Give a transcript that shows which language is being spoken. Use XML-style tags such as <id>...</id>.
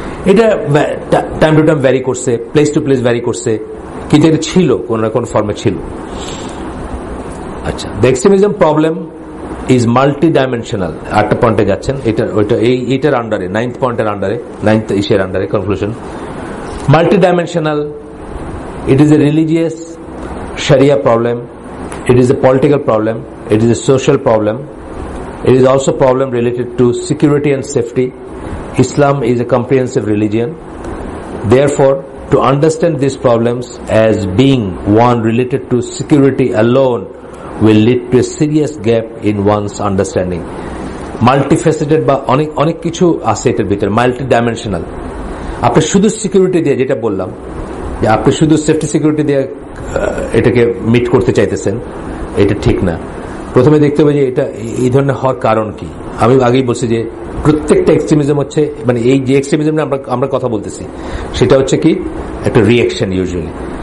<bn>এটা time to time vary করছে, place to place vary করছে, কিন্তু এটা ছিল কোন না কোন ফর্মে ছিল। আচ্ছা,</bn> <en>The extremism problem is multi dimensional.</en> <bn>আটটা পয়েন্টে যাচ্ছেন, এইটার আন্ডারে, 9th পয়েন্টের আন্ডারে, 9th ইসের আন্ডারে conclusion.</bn> <en>Multi dimensional, it is a religious Sharia problem, it is a political problem, it is a social problem, it is also a problem related to security and safety. Islam is a comprehensive religion. Therefore, to understand these problems as being one related to security alone will lead to a serious gap in one's understanding.</en> <bn>Multifaceted বা অনেক কিছু আছে এটার ভিতরে, multi dimensional. আপনি শুধু security দিয়ে, যেটা বললাম যে আপনি শুধু সেফটি সিকিউরিটি দিয়ে এটাকে মিট করতে চাইতেছেন, এটা ঠিক না। প্রথমে দেখতে হবে যে এটা এই ধরনের হওয়ার কারণ কি। আমি আগেই বলছি যে প্রত্যেকটা এক্সট্রিমিজম হচ্ছে, মানে এই যে এক্সট্রিমিজম আমরা কথা বলতেছি সেটা হচ্ছে কি একটা রিয়েকশন ইউজুয়ালি।</bn>